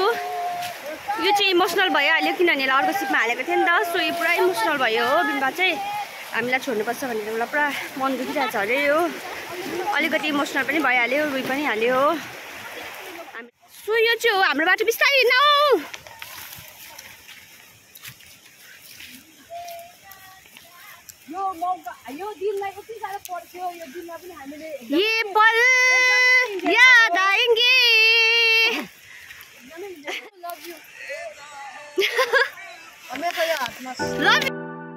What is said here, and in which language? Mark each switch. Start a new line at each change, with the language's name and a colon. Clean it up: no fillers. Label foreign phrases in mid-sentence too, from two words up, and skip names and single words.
Nepali: यो चाहिँ इमोसनल भइहाल्यो किनभने अर्को सिपमा हालेको थियो नि त सो यो पुरा इमोसनल भयो हो बिम्बा चाहिँ हामीलाई छोड्नुपर्छ भनेर मलाई पुरा मन दुखिरहेको छ अरे यो अलिकति इमोसनल पनि भइहाल्यो रुई पनि हाल्यो हो सो यो चाहिँ हो हाम्रो बाटो बिस्तारै हिँड्नु यो दिनलाई कति साह्रो पर्थ्यो यो दिनमा पनि हामीले
Hindi: ये पल याद आएंगे
English: love you
Hindi: हमेशा याद लभ